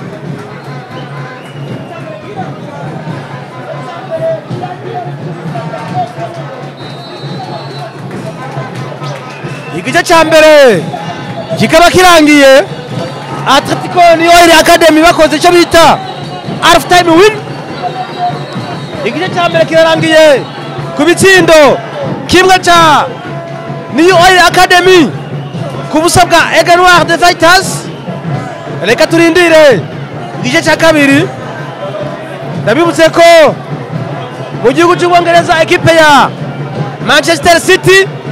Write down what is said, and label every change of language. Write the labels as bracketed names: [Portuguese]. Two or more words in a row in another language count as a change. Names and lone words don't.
[Kinyarwanda] igice cya mbere kikaba kirangiye Atletico ni Oil Academy bakoze icyo bita [English] half time win [Kinyarwanda] igice cya mbere kirarangiye ku bitsindo kimwe cya New Oil Academy ku busa bwa Aigle Noir de Fighters reka turindire igice cya kabiri ndabibutse ko mu gihugu cy'Ubwongereza ekipe ya Manchester City